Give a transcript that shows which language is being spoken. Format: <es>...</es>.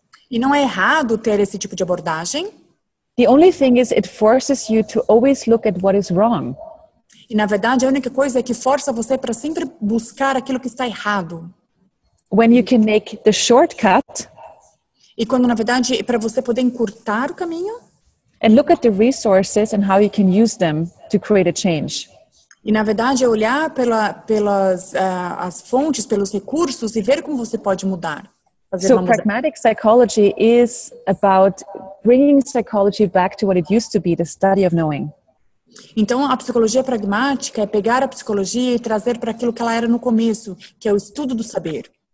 <pt>E não é errado ter esse tipo de abordagem.</pt> <en>The only thing is it forces you to always look at what is wrong.</en> <pt>E na verdade a única coisa é que força você para sempre buscar aquilo que está errado.</pt> <en>When you can make the shortcut.</en> <pt>E quando na verdade para você poder encurtar o caminho.</pt> <en>And look at the resources and how you can use them to create a change.</en> <pt>E na verdade é olhar pelas as fontes, pelos recursos e ver como você pode mudar.</pt> <en>So pragmatic psychology is about bringing psychology back to what it used to be, the study of knowing.</en> <pt>Então a psicologia pragmática é pegar a psicologia e trazer para aquilo que ela era no começo, que é o estudo do saber.</pt>